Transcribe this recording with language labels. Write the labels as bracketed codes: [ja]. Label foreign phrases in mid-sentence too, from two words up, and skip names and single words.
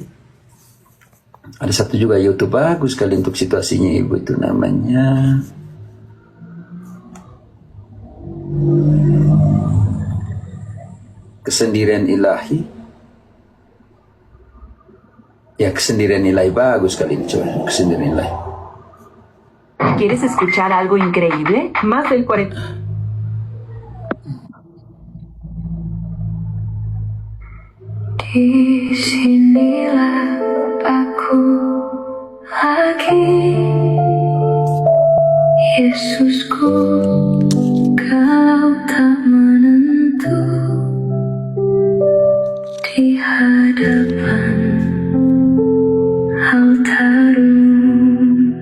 [id] Ada satu juga YouTube bagus sekali untuk situasinya ibu, itu namanya Kesendirian Ilahi. Ya, Kesendirian Ilahi bagus sekali ini, coba Kesendirian Ilahi. [es] ¿Quieres escuchar algo increíble? Más del 40. [id] Di sinilah aku lagi, Yesusku, kau tak menentu di hadapan altarum.